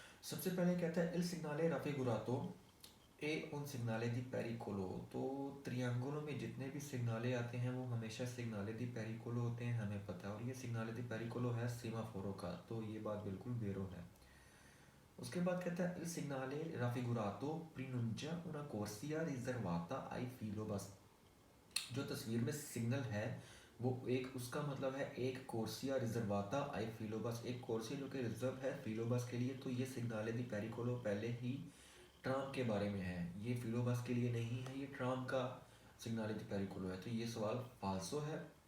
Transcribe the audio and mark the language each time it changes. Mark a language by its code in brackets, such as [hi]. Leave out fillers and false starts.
[hi] सबसे पहले कहता है [it] इल सिग्नाले राफिगुरातो ए उन सिग्नाले दी पेरिकोलो। [hi] तो त्रियांगुलों में जितने भी सिग्नाले आते हैं वो हमेशा सिग्नाले दी पेरिकोलो होते हैं, हमें पता है। और ये सिग्नाले दी पेरिकोलो है सीमाफोरो का, तो ये बात बिल्कुल बेरो है। उसके बाद कहता है [it] il segnale raffigurato pronuncia una corsia riservata ai filobus। [hi] जो तस्वीर में सिग्नल है वो एक उसका मतलब है एक [it] कोर्सिया रिजर्वाता आई फिलोबस, [hi] एक कोर्सिया जो कि रिजर्व है फिलोबस के लिए। तो ये सिग्नाले दी पेरिकोलो पहले ही ट्राम के बारे में है, ये फिलोबस के लिए नहीं है, ये ट्राम का सिग्नाले दी पेरिकोलो है। तो ये सवाल फाल्सो है।